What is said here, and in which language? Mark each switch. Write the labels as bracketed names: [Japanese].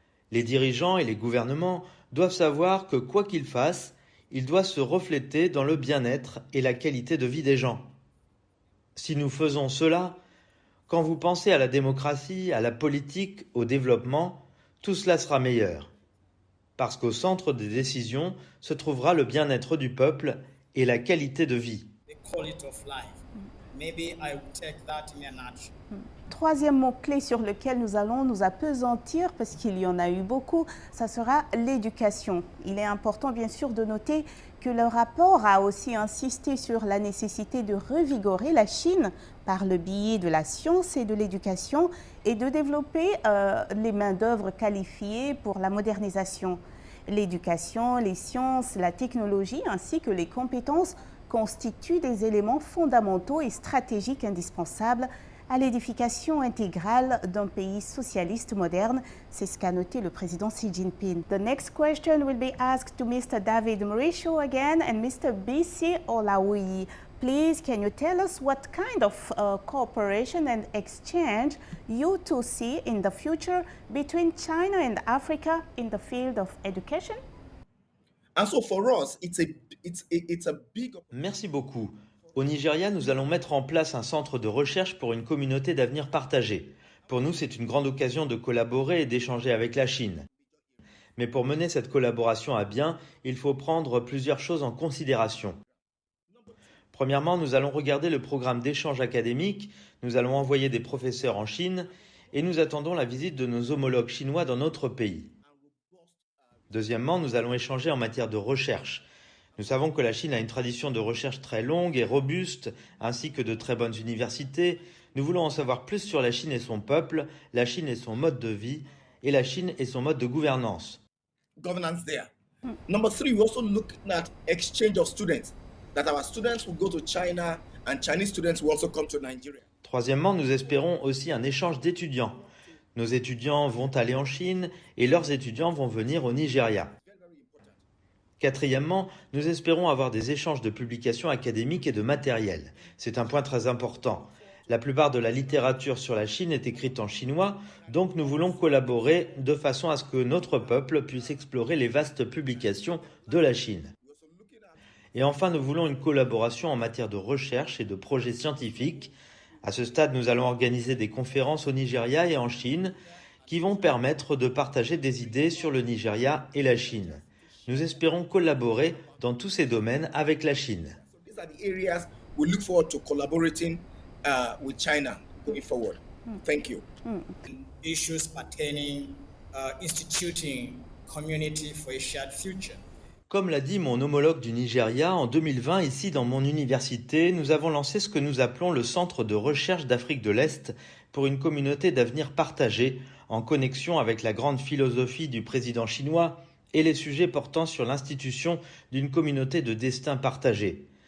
[French] Les dirigeants et les gouvernements doivent savoir que quoi qu'ils fassent, il doit se refléter dans le bien-être et la qualité de vie des gens. Si nous faisons cela, quand vous pensez à la démocratie, à la politique, au développement, tout cela sera meilleur. Parce qu'au centre des décisions se trouvera le bien-être du peuple et la qualité de vie. [English] The quality of life. Maybe I will take that in a nutshell. [French] Troisième mot-clé sur lequel nous allons nous appesantir, parce qu'il y en a eu beaucoup, ça sera l'éducation. Il est important bien sûr de noter que le rapport a aussi insisté sur la nécessité de revigorer la Chine par le biais de la science et de l'éducation et de développer les main-d'œuvre qualifiées pour la modernisation. L'éducation, les sciences, la technologie ainsi que les compétences constituent des éléments fondamentaux et stratégiques indispensables à l'édification intégrale d'un pays socialiste moderne. C'est ce qu'a noté le président Xi Jinping. [English] The next question will be asked to Mr. David Mauricio again and Mr. BC Olawi. Please, can you tell us what kind of cooperation and exchange you two see in the future between China and Africa in the field of education? And so for us, it's a big. [French] Merci beaucoup. Au Nigeria, nous allons mettre en place un centre de recherche pour une communauté d'avenir partagée. Pour nous, c'est une grande occasion de collaborer et d'échanger avec la Chine. Mais pour mener cette collaboration à bien, il faut prendre plusieurs choses en considération. Premièrement, nous allons regarder le programme d'échange académique, nous allons envoyer des professeurs en Chine et nous attendons la visite de nos homologues chinois dans notre pays. Deuxièmement, nous allons échanger en matière de recherche. Nous savons que la Chine a une tradition de recherche très longue et robuste, ainsi que de très bonnes universités. Nous voulons en savoir plus sur la Chine et son peuple, la Chine et son mode de vie, et la Chine et son mode de gouvernance. [English] Governance there. Number 3, we also look at exchange of students. That our students will go to China and Chinese students will also come to Nigeria. [French] Troisièmement, nous espérons aussi un échange d'étudiants. Nos étudiants vont aller en Chine et leurs étudiants vont venir au Nigeria. Quatrièmement, nous espérons avoir des échanges de publications académiques et de matériel. C'est un point très important. La plupart de la littérature sur la Chine est écrite en chinois, donc nous voulons collaborer de façon à ce que notre peuple puisse explorer les vastes publications de la Chine. Et enfin, nous voulons une collaboration en matière de recherche et de projets scientifiques. À ce stade, nous allons organiser des conférences au Nigeria et en Chine qui vont permettre de partager des idées sur le Nigeria et la Chine. Nous espérons collaborer dans tous ces domaines avec la Chine. [English] These are the areas we look forward to collaborating with China going forward. Thank you. Issues pertaining instituting community for a shared future. [French] Comme l'a dit mon homologue du Nigeria, en 2020, ici dans mon université, nous avons lancé ce que nous appelons le Centre de recherche d'Afrique de l'Est pour une communauté d'avenir partagée, en connexion avec la grande philosophie du président chinois et les sujets portant sur l'institution d'une communauté de destin partagé.